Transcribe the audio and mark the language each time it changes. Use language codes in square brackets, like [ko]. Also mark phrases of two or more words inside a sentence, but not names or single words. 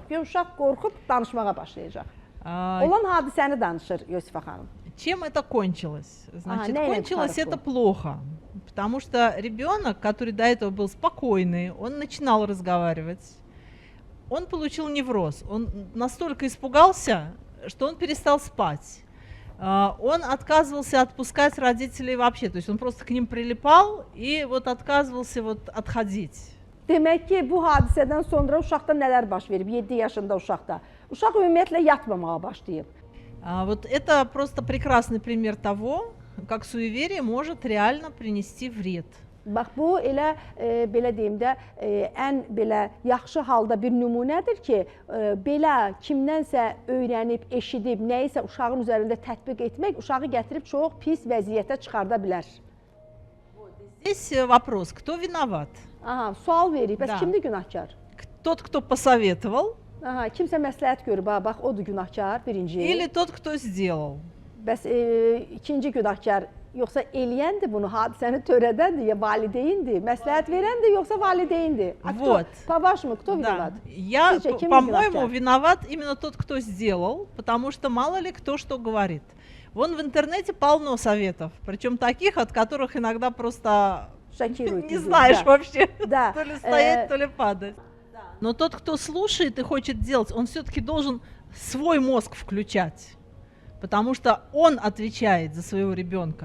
[az] Güya uşaq qorxub danışmağa başlayacaq. Olan hadisəni danışır Yosifa xanım. [ru] Чем это кончилось? Значит, кончилось это плохо, потому что ребенок, который до этого был спокойный, он начинал разговаривать, он получил невроз, он настолько испугался, что он перестал спать. Он отказывался отпускать родителей вообще, то есть он просто к ним прилипал и вот отказывался вот отходить. [az] Demək ki, bu hadisədən sonra uşaqda nələr baş verib, 7 yaşında uşaqda? Uşaq ümumiyyətlə yatmamağa başlayıb. [ru] Вот это просто прекрасный пример того, как суеверие может реально принести вред. [az] Bax bu elə belə deyim də ən belə yaxşı halda bir nümunədir ki, belə kimdənsə öyrənib, eşidib, nəyisə uşağın üzərində tətbiq etmək uşağı gətirib çox pis vəziyyətə çıxarda bilər. [ru] Здесь вопрос, кто виноват? [az] Sual verir, bəs kimdir günahkar? [ru] Тот, кто посоветовал. [az] Kimsə məsləhət görüb, bax odur günahkar, birinci. [ru] Или tот, кто сделал. [az] Bəs ikinci günahkar yoxsa eləyəndir bunu, hadisəni törədəndir, ya valideyndir, məsləhət verəndir, yoxsa valideyndir? [ru] Вот. По-вашему, кто виноват? По-моему, виноват именно тот, кто сделал, потому что мало ли кто что говорит. Вон в интернете полно советов, причем таких, от которых иногда просто Шокирует. не знаешь вообще, Да. то ли стоять, то ли падать. Но тот, кто слушает и хочет делать, он все-таки должен свой мозг включать, потому что он отвечает за своего ребенка.